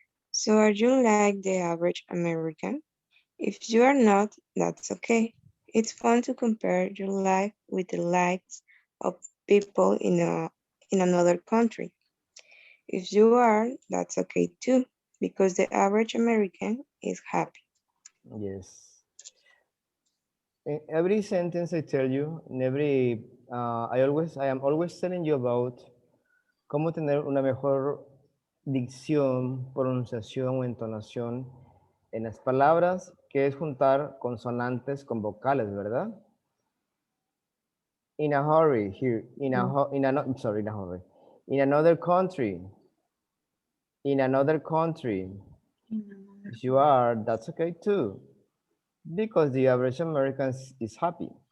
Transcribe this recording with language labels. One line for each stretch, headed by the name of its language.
English: So are you like the average American? If you are not, that's okay. It's fun to compare your life with the lives of people in another country. If you are, that's okay too, because the average American is happy. Yes. In every sentence I tell you, in every, I am always telling you about
Spanish: cómo tener una mejor dicción, pronunciación o entonación en las palabras, que es juntar consonantes con vocales, ¿verdad?
English: In a hurry, here, I'm sorry, in a hurry. In another country, in another country. If you are, that's okay too, because the average American is happy.